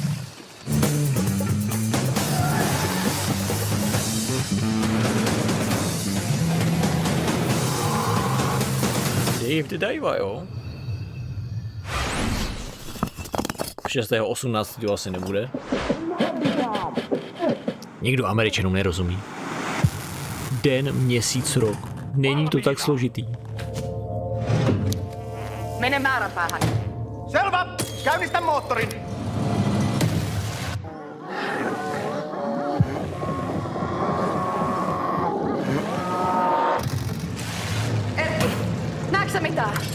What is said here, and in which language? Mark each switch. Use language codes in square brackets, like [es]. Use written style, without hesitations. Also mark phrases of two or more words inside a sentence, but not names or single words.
[cs] Dave the Diva, jo? 6.18. to asi nebude. Nikdo Američanům nerozumí. Den, měsíc, rok. Není to tak složitý. [fi] Mene määränpäähän. Selvä! Käynnistä moottorin! Erkki, näetkö sä mitään?